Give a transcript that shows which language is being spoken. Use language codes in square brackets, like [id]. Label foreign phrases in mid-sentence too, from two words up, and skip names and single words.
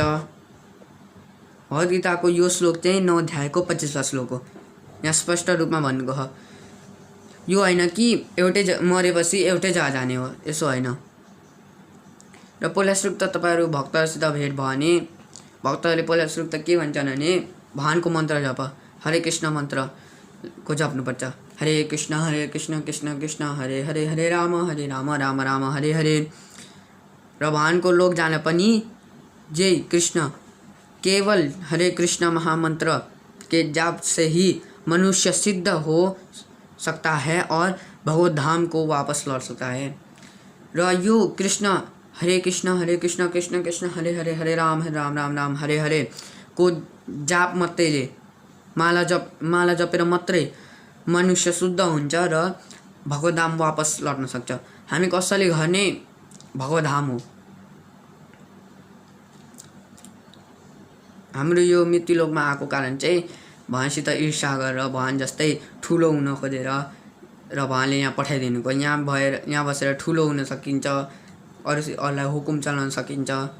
[ne] भगवत गीताको यो श्लोक चाहिँ 9 अध्यायको 25वां श्लोक हो। यहाँ स्पष्ट रूपमा भन्नुको छ यो होइन कि मरेपछि एउटै जग्गा जाने हो, यसो होइन। र पहिला श्लोक त तपाईँहरू भक्तहरूसित भेट भयो भने भक्तहरूले पहिला श्लोक त के भन्छन् भने भगवानको मन्त्र जप, हरे कृष्ण मन्त्रको जप्नुपर्छ। हरे कृष्ण कृष्ण कृष्ण हरे हरे, हरे राम राम राम हरे हरे। र भगवानको लोक जान पनि जय कृष्ण [hi] केवल हरे कृष्ण महामंत्र के जाप से ही मनुष्य सिद्ध हो सकता है और भगवत धाम को वापस लौट सकता है। [ne] र यो कृष्ण कृष्ण कृष्ण हरे हरे, हरे राम राम हरे हरे को जाप मात्रैले माला जपेर मात्रै मनुष्य शुद्ध हुन्छ र भगवत धाम वापस लौट्न सक्छ। हामी कसैले घर नै भगवत धाम हो। हाम्रो यो मृत्युलोकमा आएको कारण चाहिँ भगवानसित ईर्ष्या गरेर भगवान जस्तै ठुलो हुन खोजेर र भगवानले यहाँ पठाइदिनुको, यहाँ बसेर ठुलो हुन सकिन्छ, अरूलाई हुकुम चलाउन सकिन्छ।